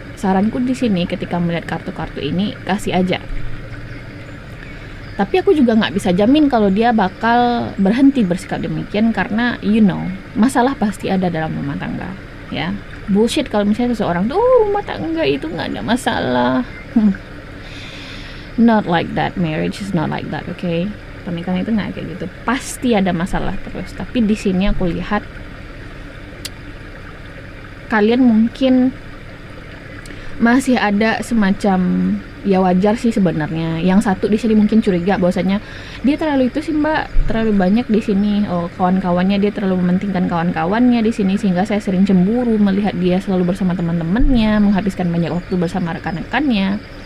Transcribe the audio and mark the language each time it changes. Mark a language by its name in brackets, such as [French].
[Indonesian] Saranku di sini ketika melihat kartu-kartu ini, kasih aja. Tapi aku juga nggak bisa jamin kalau dia bakal berhenti bersikap demikian, karena masalah pasti ada dalam rumah tangga ya. Bullshit kalau misalnya seseorang tuh rumah tangga itu nggak ada masalah. [English] Not like that, marriage is not like that, okay? [Indonesian] Pernikahan itu nggak kayak gitu, pasti ada masalah terus. Tapi di sini aku lihat kalian mungkin masih ada semacam, ya wajar sih sebenarnya. Yang satu di sini mungkin curiga bahwasanya dia terlalu itu sih Mbak, terlalu banyak di sini kawan-kawannya, dia terlalu mementingkan kawan-kawannya di sini, sehingga saya sering cemburu melihat dia selalu bersama teman-temannya, menghabiskan banyak waktu bersama rekan-rekannya.